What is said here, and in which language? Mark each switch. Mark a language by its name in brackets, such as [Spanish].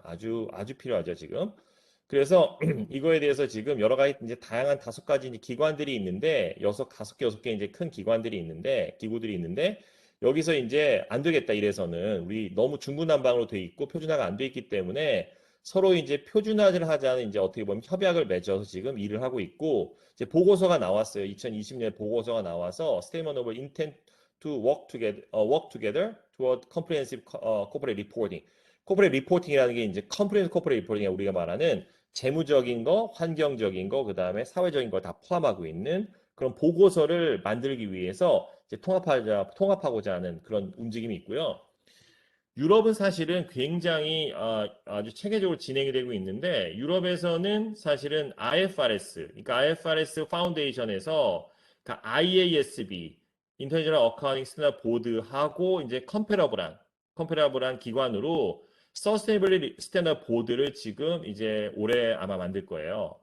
[Korean] 아주 필요하죠, 지금. 그래서 이거에 대해서 지금 여러 가지 이제 다양한 5가지 이제 기관들이 있는데 5개 이제 큰 기관들이 있는데 기구들이 있는데 여기서 이제 안 되겠다 이래서는 우리 너무 중구난방으로 돼 있고 표준화가 안 돼 있기 때문에 서로 이제 표준화를 하자는 이제 어떻게 보면 협약을 맺어서 지금 일을 하고 있고 이제 보고서가 나왔어요. 2020년 보고서가 나와서 [English] Statement of Intent to work together toward comprehensive corporate reporting. [Korean] corporate reporting이라는 게 이제 comprehensive corporate reporting이 우리가 말하는 재무적인 거, 환경적인 거, 그다음에 사회적인 걸 다 포함하고 있는 그런 보고서를 만들기 위해서 이제 통합하고자 하는 그런 움직임이 있고요. 유럽은 사실은 굉장히 아주 체계적으로 진행이 되고 있는데 유럽에서는 사실은 IFRS, 그러니까 IFRS 파운데이션에서 그러니까 IASB, 인터내셔널 어카운팅 스탠다드 보드하고 이제 컴패러블한 기관으로 서스테이너빌리티 스탠다드 보드를 지금 이제 올해 아마 만들 거예요.